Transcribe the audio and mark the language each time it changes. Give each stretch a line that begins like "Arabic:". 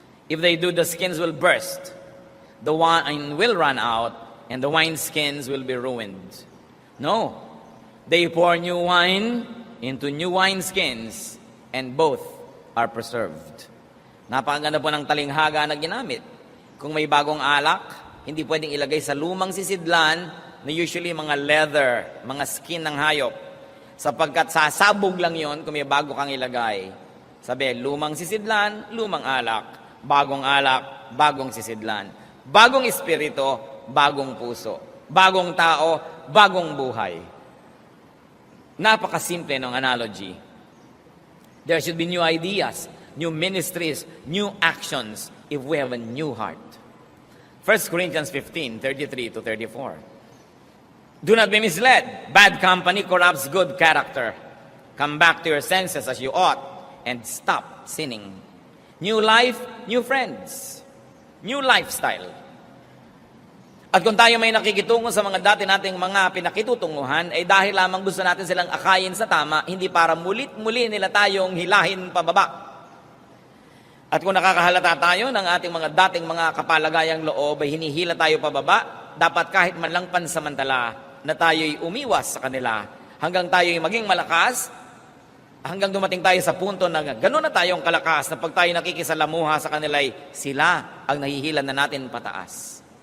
English: If they do, the skins will burst. The wine will run out, and the wineskins will be ruined. No, they pour new wine into new wineskins, and both are preserved.
Filipino: Napakaganda po ng talinghaga na ginamit. Kung may bagong alak, hindi pwedeng ilagay sa lumang sisidlan na usually mga leather, mga skin ng hayop. Sapagkat sasabog lang yon kung may bago kang ilagay. Sabi, lumang sisidlan, lumang alak. Alak, bagong sisidlan. Bagong espiritu, bagong puso. Bagong tao, bagong buhay. Napakasimple ng analogy.
English: There should be new ideas, new ministries, new actions if we have a new heart. 1 Corinthians 15:33-34. Do not be misled. Bad company corrupts good character. Come back to your senses as you ought and stop sinning. New life, new friends. New lifestyle.
Filipino: At kung tayo may nakikitungo sa mga dati nating mga pinakitutunguhan, ay dahil lamang gusto natin silang akayin sa tama, hindi para mulit-muli nila tayong hilahin pababa. At kung nakakahalata tayo ng ating mga dating mga kapalagayang loob ay hinihila tayo pababa, dapat kahit man lang pansamantala na tayo'y umiwas sa kanila hanggang tayo'y maging malakas, hanggang dumating tayo sa punto na gano'n na tayong kalakas na pag tayo nakikisalamuha sa kanila'y sila ang nahihilan na natin pataas.